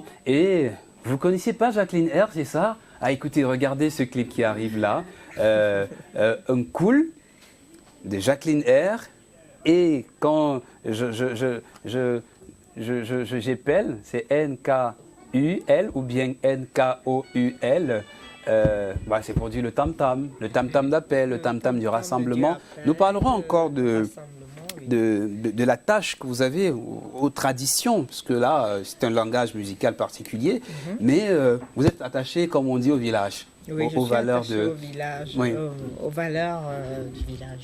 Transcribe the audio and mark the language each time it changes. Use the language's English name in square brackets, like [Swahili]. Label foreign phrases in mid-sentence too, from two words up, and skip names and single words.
[French] Et vous connaissez pas Jacqueline R, c'est ça? Ah, écoutez, regardez ce clip qui arrive là. Un cool de Jacqueline R. Et quand j'appelle, c'est N-K-U-L ou bien N-K-O-U-L. C'est pour dire le tam-tam d'appel, le tam-tam du rassemblement. Nous parlerons encore de la tâche que vous avez aux traditions, parce que là, c'est un langage musical particulier, mais vous êtes attaché, comme on dit, au village. Oui, aux valeurs au village, aux valeurs du village.